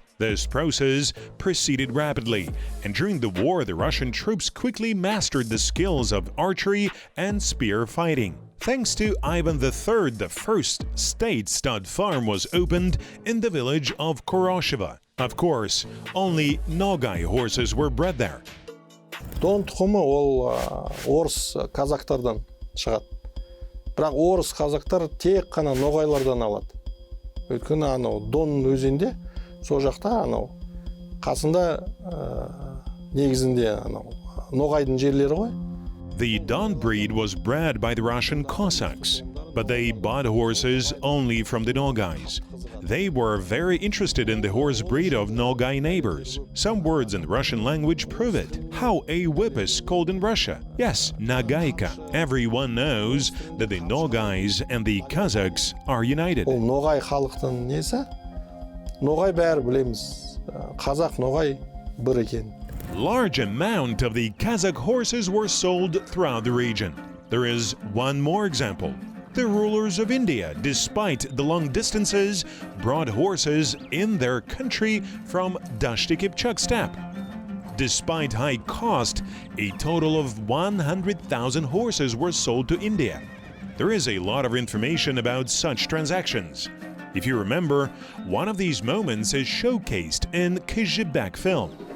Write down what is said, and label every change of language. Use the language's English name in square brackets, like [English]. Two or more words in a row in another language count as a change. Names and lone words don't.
[English] This process proceeded rapidly, and during the war, the Russian troops quickly mastered the skills of archery and spear fighting. Thanks to Ivan III, the first state stud farm was opened in the village of Koroshevo. Of course, only Nogai horses were bred there. [Kazakh] Дон тұқымы ол орыс казактардан шығады. Бірақ орыс казактар тек қана ноғайлардан алады. Өйткені анау Дон өзенде сол жақта анау қасында негізінде анау ноғайдың жерлері ғой. [English] The Don breed was bred by the Russian Cossacks, but they bought horses only from the Nogais. They were very interested in the horse breed of Nogai neighbors. Some words in the Russian language prove it. How a whip is called in Russia? Yes, Nagaika. Everyone knows that the Nogais and the Kazakhs are united. [Kazakh] Ол ноғай халықтың несі? Ноғай бәрі білеміз. Қазақ ноғай бір екен. [English] Large amount of the Kazakh horses were sold throughout the region. There is one more example. The rulers of India, despite the long distances, brought horses in their country from Dashti Kipchak steppe. Despite high cost, a total of 100,000 horses were sold to India. There is a lot of information about such transactions. If you remember, one of these moments is showcased in Qazaq film.